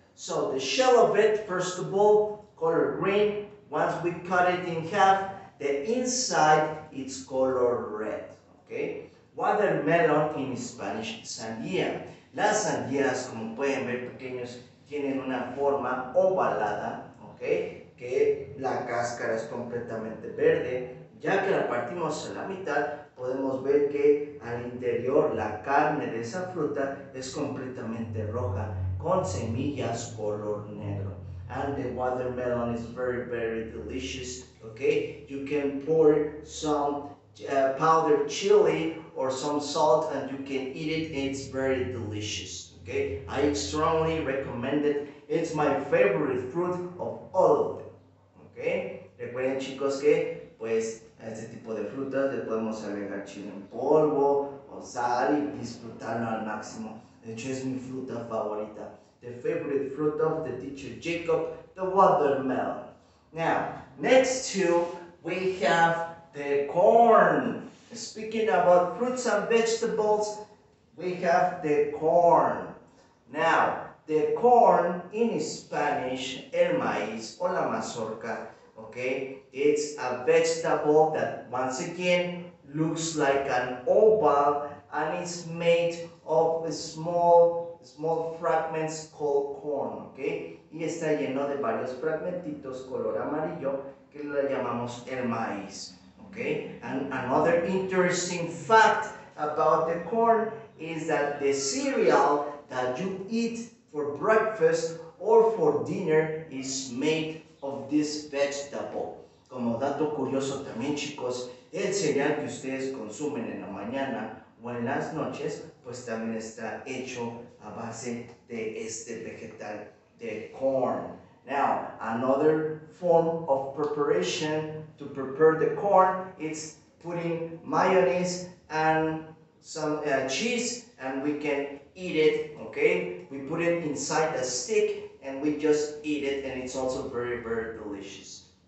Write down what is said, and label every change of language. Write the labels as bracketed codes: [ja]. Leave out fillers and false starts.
[en] So the shell of it, first of all, color green. Once we cut it in half, the inside, it's color red. Okay? Watermelon in Spanish, sandía. [es] Las sandías, como pueden ver, pequeños, tienen una forma ovalada, okay, que la cáscara es completamente verde. Ya que la partimos a la mitad, podemos ver que al interior la carne de esa fruta es completamente roja, con semillas color negro. [en] And the watermelon is very, very delicious. Okay, you can pour some powdered chili or some salt and you can eat it. It's very delicious. Okay, I strongly recommend it. It's my favorite fruit of all of them. [es] Okay, recuerden chicos que pues a este tipo de frutas le podemos agregar chile en polvo o sal y disfrutarlo al máximo. De hecho es mi fruta favorita. [en] The favorite fruit of the teacher Jacob, the watermelon. Now, next to we have the corn. Speaking about fruits and vegetables, we have the corn. Now, the corn in Spanish, [es] el maíz o la mazorca, [en] okay, it's a vegetable that once again looks like an oval and it's made of small fragments called corn, okay, [es] y está lleno de varios fragmentitos color amarillo que le llamamos el maíz, [en] okay. And another interesting fact about the corn is that the cereal that you eat for breakfast or for dinner is made of this vegetable. [es] Como dato curioso también, chicos, el cereal que ustedes consumen en la mañana o en las noches, pues también está hecho a base de este vegetal, de corn. [en] Now, another form of preparation to prepare the corn is putting mayonnaise and some cheese, and we can eat it, okay? We put it inside a stick and we just eat it, and it's also very, very delicious.